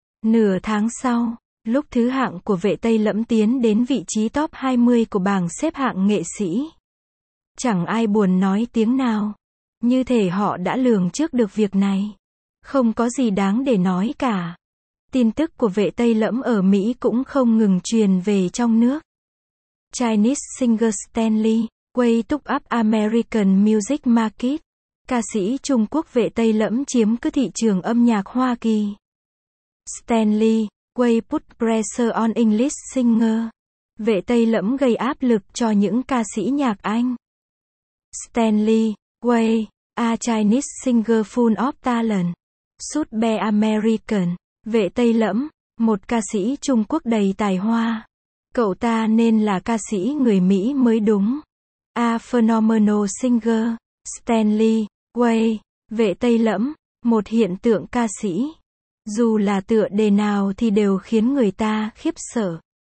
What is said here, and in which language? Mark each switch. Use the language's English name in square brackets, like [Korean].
[Vietnamese] Nửa tháng sau, lúc thứ hạng của Vệ Tây lẫm tiến đến vị trí top 20 của bảng xếp hạng nghệ sĩ, chẳng ai buồn nói tiếng nào. Như thể họ đã lường trước được việc này. Không có gì đáng để nói cả. Tin tức của Vệ Tây lẫm ở Mỹ cũng không ngừng truyền về trong nước. [English] Chinese singer Stanley Quay took up American music market. [Vietnamese] Ca sĩ Trung Quốc Vệ Tây lẫm chiếm cứ thị trường âm nhạc Hoa Kỳ. [English] Stanley Quay put pressure on English singer. [Vietnamese] Vệ Tây lẫm gây áp lực cho những ca sĩ nhạc Anh. [English] Stanley Quay, a Chinese singer full of talent, should be American. [Vietnamese] Vệ Tây lẫm, một ca sĩ Trung Quốc đầy tài hoa. Cậu ta nên là ca sĩ người Mỹ mới đúng. [English] A phenomenal singer, Stanley Quay. [Vietnamese] Vệ Tây lẫm, một hiện tượng ca sĩ. Dù là tựa đề nào thì đều khiến người ta khiếp sợ.